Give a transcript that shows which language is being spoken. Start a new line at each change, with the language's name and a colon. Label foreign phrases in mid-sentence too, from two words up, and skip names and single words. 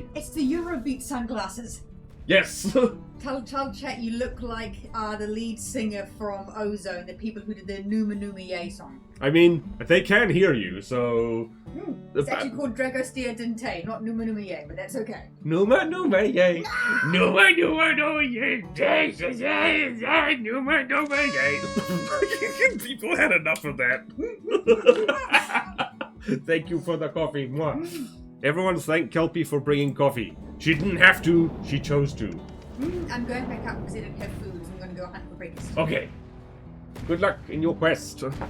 English: It's the Eurobeat sunglasses. Yes! Tell chat you look like the lead singer from Ozone, the people who did the Numa Numa Yay song. I mean, they can hear you, so... It's actually called Dragostea Dente, not Numa Numa Yay, but that's okay. Numa Numa Yay! Numa Numa Numa Yay! Numa Numa Yay! People had enough of that. Thank you for the coffee. Mwah. Everyone thank Kelpie for bringing coffee. She didn't have to, she chose to. I'm going back up because I didn't have food, so I'm going to go hunt for breakfast. Okay. Good luck in your quest.